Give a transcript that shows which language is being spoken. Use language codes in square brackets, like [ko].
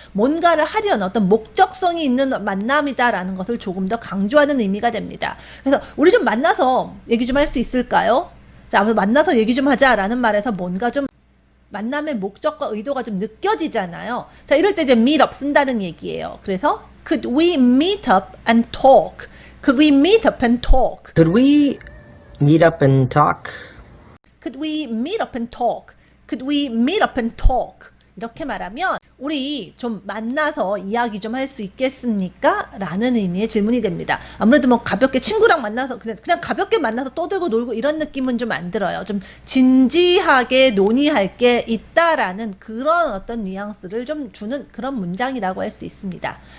[ko] 뭔가를 하려는 어떤 목적성이 있는 만남이다라는 것을 조금 더 강조하는 의미가 됩니다. 그래서 우리 좀 만나서 얘기 좀 할 수 있을까요? 자, 아무튼 만나서 얘기 좀 하자라는 말에서 뭔가 좀 만남의 목적과 의도가 좀 느껴지잖아요. 자, 이럴 때 이제 meet up 쓴다는 얘기예요. [en] 그래서 could we meet up and talk? Could we meet up and talk? Could we meet up and talk? Could we meet up and talk? Could we meet up and talk? [ko] 이렇게 말하면 우리 좀 만나서 이야기 좀 할 수 있겠습니까? 라는 의미의 질문이 됩니다. 아무래도 뭐 가볍게 친구랑 만나서 그냥 가볍게 만나서 떠들고 놀고 이런 느낌은 좀 안 들어요. 좀 진지하게 논의할 게 있다라는 그런 어떤 뉘앙스를 좀 주는 그런 문장이라고 할 수 있습니다.